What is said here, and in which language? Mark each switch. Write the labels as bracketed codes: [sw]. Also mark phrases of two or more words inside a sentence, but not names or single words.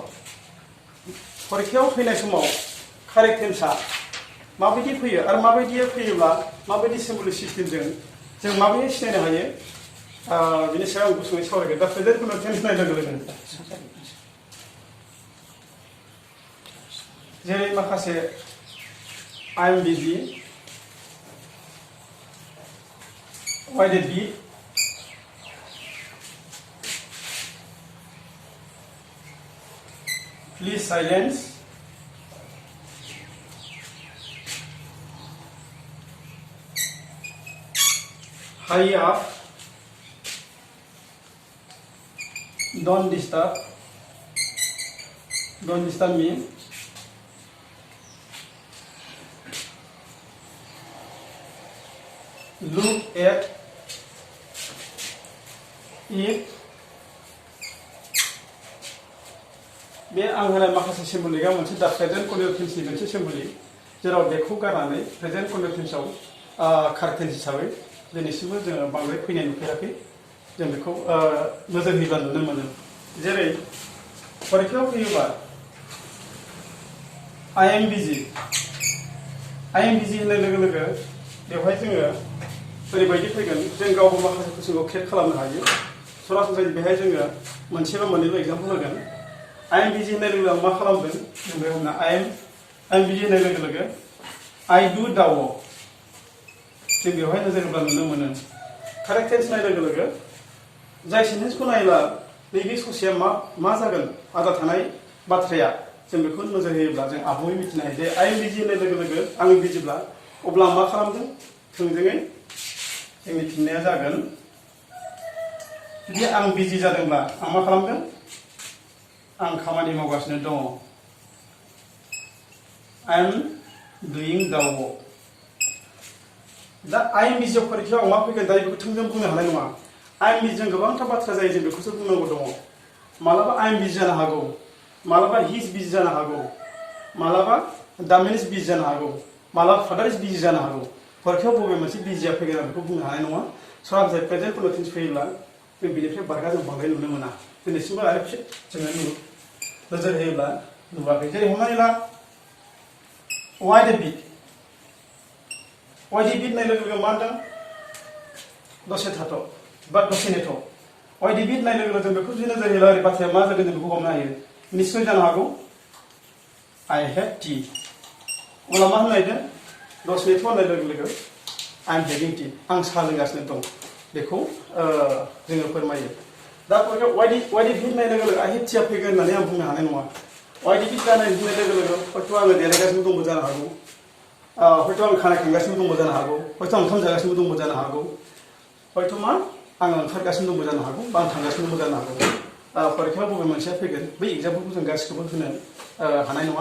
[brx] फरिखायाव फैनाय समाव [en] correct tense [brx] माबायदि फैयो आरो माबायदि फैयोब्ला माबायदि [en] symbolic system [brx] जों माबायदि सिनायनो हायो, बिनि सायाव आं गुसुङै सावरायगोन। दा [en] present continuous tense [brx] होननाय लोगो लोगो जेरै माखासे [en] I am busy, why did we, please silence, hurry up, don't disturb me, look at it। [brx] बे आं होनाय माखासे सिम्बलिकआ मोनसे दा [en] present continuous tense [brx] मोनसे सिम्बलिक, जेराव बेखौ गारनानै [en] present continuous tense correct tense [brx] हिसाबै दिनैसिमबो जोङो बांद्राय फैनाय नुफेराखै। जों बेखौ नोजोर होयोब्ला नुनो मोनो। जेरै फरिखायाव फैयोबा [en] I am busy [brx] होननाय लोगो लोगो बेवहाय जोङो ओरैबायदि फैगोन, जों गावबो माखासे कुइसनखौ क्रिएट खालामनो हायो। सरासनस्रायै बेहाय जोङो मोनसेबा मोननैल' एग्जाम्पल होगोन। [en] I am busy [brx] होननाय लोगो लोगो आं मा खालामदों, जों बेयाव होनना [en] I am busy [brx] होननाय लोगो लोगो [en] I do the work, [brx] जों बेवहाय नोजोर होब्ला नुनो मोनो। [en] correct tense [brx] होननाय लोगो लोगो जाय सेन्टेन्सखौ नायोब्ला नैबे ससेया मा जागोन, आद्रा थानाय बाथ्राया, जों बेखौ नोजोर होयोब्ला जों आबुङै मिथिनो हायो जे [en] I am busy [brx] होननाय लोगो लोगो आं बिजिब्ला अब्ला आं मा खालामदों, थोंजोङै जोंनि फिननाया जागोन, जुदि आं बिजि जादोंब्ला आं मा खालामदों, आं खामानि मावगासिनो दङ। [en] I am doing the work। [brx] दा [en] I am busy [brx] फरिखायाव मा फैगोन, दायो बेखौ थोंजों बुंनो हानाय नङा। [en] I am busy [brx] जों गोबांथार बाथ्रा जायो, जों बेखौसो बुंनांगौ दङ। मालाबा [en] I am busy [brx] जानो हागौ, मालाबा [en] he is busy [brx] जानो हागौ, मालाबा [en] the man is busy [brx] जानो हागौ, मालाबा [en] father is busy [brx] जानो हागौ। फरिखायाव बबे मोनसे बिजिया फैगोन आं बेखौ बुंनो हानाय नङा। सरासनस्रायै [en] present continuous tense [brx] फैयोब्ला जों बेनिफ्राय बारगा जों बांद्राय नुनो मोना। दिनैसिमबो आरो जोङो नोजोर होयोब्ला नुवाखै। जेरै हमनानै ला [en] why did we [brx] होननाय लोगो लोगो मा होनदों, दसे थाथ' बा दसे नेथ'। [en] why did we [brx] होननाय लोगो लोगो जों बेखौ जुदि नोजोर होयोब्ला ओरै बाथ्राया मा जागोन, जों बेखौ हमनो हायो। निश्चय जानो हागौ [en] I have tea, [brx] अब्ला मा होननायदों, दसे नेथ' होननाय लोगो लोगो [en] I am having tea, [brx] आं साहा लोंगासिनो दं, बेखौ जोङो फोरमायो। दा फरिखायाव [en] why did [brx] होननाय लोगो लोगो [en] I have tea [brx] फैगोन होननानै आं बुंनो हानाय नङा। [en] why did [brx] जानाय होननाय लोगो लोगो हयथ' आङो देलायगासिनो दंबो जानो हागौ, हयथ' आं खानाय खांगासिनो दंबो जानो हागौ, हयथ' आं ओंखाम जागासिनो दंबो जानो हागौ, हयथ' मा आङो ओंखारगासिनो दंबो जानो हागौ, बा आं थांगासिनो दंबो जानो हागौ। फरिखायाव बबे मोनसेया फैगोन, बै एग्जाम्पलखौ जों गासिखौबो होनो हानाय नङा।